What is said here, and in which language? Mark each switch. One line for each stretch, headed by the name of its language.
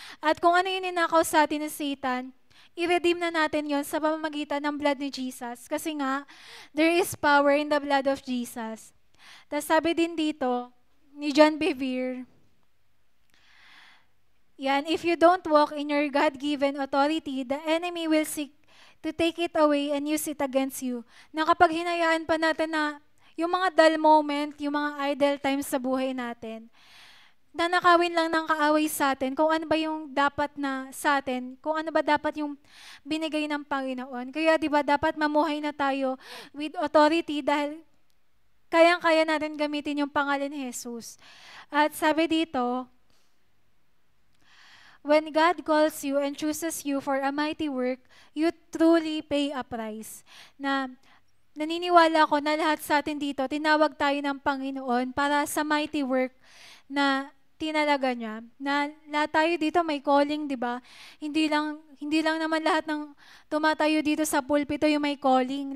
Filipino: At kung ano yung ninakaw sa atin ng Satan, i-redeem na natin yon sa pamamagitan ng blood ni Jesus. Kasi nga,
English: there is power in the blood of Jesus.
Filipino: Tapos sabi din dito, ni John Bevere, yan,
English: if you don't walk in your God-given authority, the enemy will seek to take it away and use it against you.
Filipino: Na kapag hinayaan pa natin na yung mga
English: dull moment,
Filipino: yung mga
English: idle times
Filipino: sa buhay natin, nanakawin lang ng kaaway sa atin kung ano ba yung dapat na sa atin, kung ano ba dapat yung binigay ng Panginoon. Kaya di ba dapat mamuhay na tayo
English: with authority
Filipino: dahil kayang-kaya natin gamitin yung pangalan ni Jesus. At sabi dito,
English: when God calls you and chooses you for a mighty work, you truly pay a price.
Filipino: Na naniniwala ko na lahat sa atin dito, tinawag tayo ng Panginoon para sa
English: mighty work
Filipino: na tinalaga niya. Na lahat tayo dito may calling, di ba? Hindi lang naman lahat ng tumatayo dito sa pulpito yung may calling.